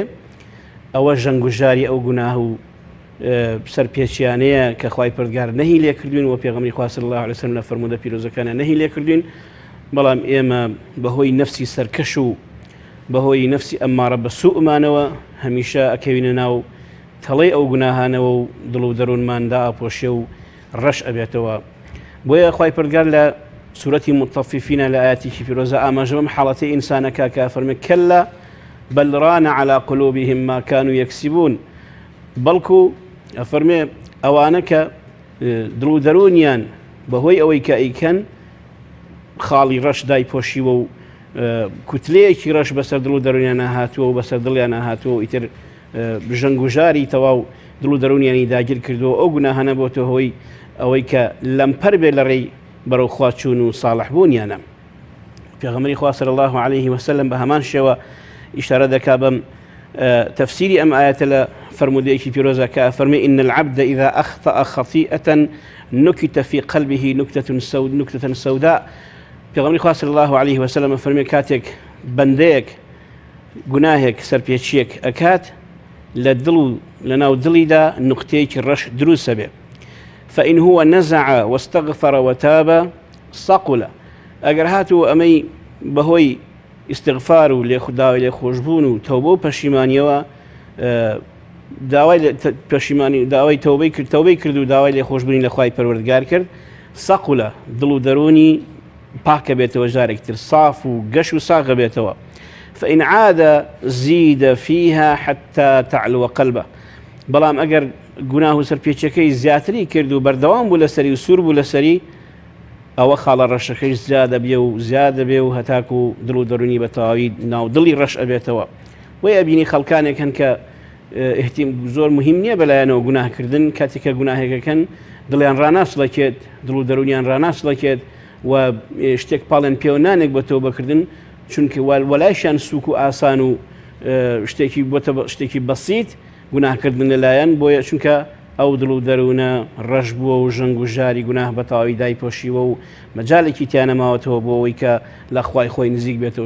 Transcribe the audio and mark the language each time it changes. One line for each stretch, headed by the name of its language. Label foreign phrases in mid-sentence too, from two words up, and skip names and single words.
Central Kurdish: ئەوە ژەنگوژاری ئەو گوناه و سەرپێچیانەیە کە خوای پەروەردگار نەهی لێ کردوین و پێغەمبەری خوا
Arabic: صلی الله علیه و سلم
Central Kurdish: لە فەرموودە پیرۆزەکانە نەهی لێ کردوین، بەڵام ئێمە بەهۆی نەفسی سەرکەش و بەهۆی نەفسی ئەمارە بە سوءمانەوە هەمیشە ئەکەوینە ناو تەڵەی ئەو گوناهانەوە و دڵ و دەروونماندا ئاپۆشێ و ڕەش ئەبێتەوە. بۆیە خوای پەروەردگار لە سورەتی مطەففینە لە ئایەتێکی پیرۆزە ئاماژە بەم حاڵەتەی ئینسانەکە کە فەرمێ
Arabic: کەلا بل ران على قلوبهم ما كانوا يكسبون،
Central Kurdish: بەڵکو ئەفەرمێ ئەوانە کە دڵ و دەرونیان بەهۆی ئەوەی کە ئەیکەن خاڵی ڕەش دایپۆشیوە و کوتلەیەکی ڕەش بەسەر دڵ و دەرونیان هاتووە و بەسەر دڵیان هاتووە و ئیتر ژەنگوژاری تەواو دڵ و دەرونیانی داگیر کردووە. ئەو گوناهانە بۆتە هۆی ئەوەی کە لەمپەر بێ لە ڕێی بەرەو خوا چوون و ساڵح بوونیانە. پێغەمبەری خوا
Arabic: صلی الله عليه وسلم
Central Kurdish: بە هەمان شێوە ئیشارە دەکا بەم تفسیری ئەم ئاەتە لە فرمودەیەکی پیرۆزە کە فەرمێ
Arabic: إن العبد إذا أخطأ خطيئة نكت في قلبه نكتة سوداء.
Central Kurdish: پێغەمبەری خوا
Arabic: صلی الله عليه وسلم
Central Kurdish: فەرمێ کاتێک بەندەیەک گوناهێک سەرپێچیەک ئەکات لە دڵ و لە ناو دڵیدا نقطەیەکی ڕەش دروستە بێ،
Arabic: فإن هو نزع واستغفر وتاب صقل.
Central Kurdish: ئەگەر هاتوو ئەمەی بەهۆی ئیستیغفار و لێخوداوای لێخۆشبوون و تەوبە و پەشیمانیەوە داوای پەشیمانی داوای تەوبەی کرد و داوای لێخۆشبوونی لە خوای پەروەردگار کرد، سەقولە دڵ و دەرونی پاکە بێتەوە، جارێکتر صاف و گەش و ساغە بێتەوە.
Arabic: فإن عاد زيد فيها حتى تعلو قلبه.
Central Kurdish: بەڵام ئەگەر گوناه و سەرپێچیەکەی زیاتری کرد و بەردەوام بوو لەسەری و سوور بوو لەسەری، ئەوە خاڵە ڕەشەکەی زیادە بێ و زیادە بێ و هەتاکو و دڵ و دەرونی بە تەواوی ناو دڵی ڕەش ئەبێتەوە. وی ئەبینی خەڵکانێک هەن کە زۆر مهم نییە بەلایەنەوە گوناهکردن، کاتێککە گوناهێکەکەن دڵیان ڕاناسڵەکێت، دڵ و دەرونیان ڕاناسڵەکێت و شتێک پاڵێن پێوە نانێک بە تەوبەکردن، چونکە وەلایشان سووک و ئاسان و شتێکی بەسیت گوناهکردن لەلایەن، بۆیە چونکە ئەو دڵ و دەروونە ڕەش بووە و ژەنگوژاری گوناه بە تەواوی دایپۆشیوە و مەجالێکی تیانەماوەتەوە بۆ ئەوەی کە لە خوای خۆی نزیک بێتەوە.